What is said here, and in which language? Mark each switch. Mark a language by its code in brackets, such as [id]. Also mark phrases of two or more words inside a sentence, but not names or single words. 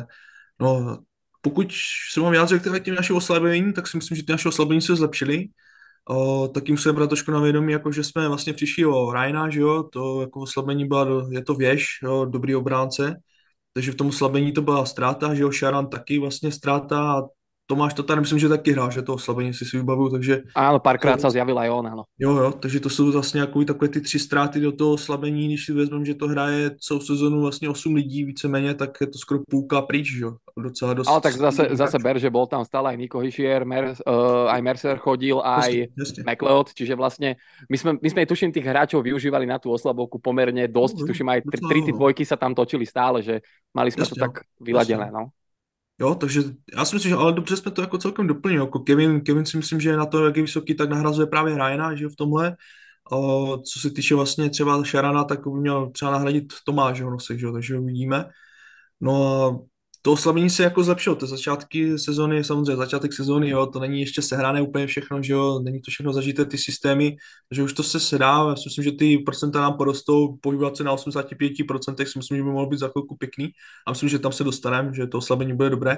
[cs] No, pokud se mám vyjádřit k těm našim oslabení, tak si myslím, že ty naše oslabení se zlepšily. Taky musíme brát trošku na vědomí, jako že jsme vlastně přišli o Ryana, že jo, to jako oslabení je to věž, jo, dobrý obránce, takže v tom oslabení to byla ztráta, že jo, Sharan taky vlastně ztráta a Tomáš to tady myslím, že taky hrál, že to oslabení si vybavuju, takže... [sk] Áno, párkrát sa zjavil aj on, áno. [cs] Jo, takže to jsou vlastně jako takové ty 3 ztráty do toho oslabení, když si vezmeme, že to hraje celou sezonu vlastně 8 lidí víceméně, tak je to skoro půlka pryč, jo, docela dost. Ale tak zase ber, [sk] že bol tam stále aj Nico Hischier, aj Mercer chodil, aj Jasne. McLeod, čiže vlastne my sme tuším tých hráčov využívali na tú oslabovku pomerne dosť, tuším aj 3 dvojky sa tam točili stále, že mali sme to tak vyladené, no. [cs] Jo, takže já si myslím, že ale dobře jsme to jako celkem doplnili. Jako Kevin si myslím, že na to, jak je vysoký, tak nahrazuje právě Ryana, že v tomhle. Co se týče vlastně třeba Sharana, tak by měl třeba nahradit Tomášeho Nosek, že jo, takže uvidíme. No a to oslabení se jako zlepšilo, to začátky sezóny, samozřejmě začátek sezóny, jo, to není ještě sehrané úplně všechno, že jo, není to všechno zažité ty systémy, takže už to se sedá, já si myslím, že ty procenta nám porostou, pohybovat se na 85%, si myslím, že by mohlo být za chvilku pěkný a myslím, že tam se dostaneme, že to oslabení bude dobré.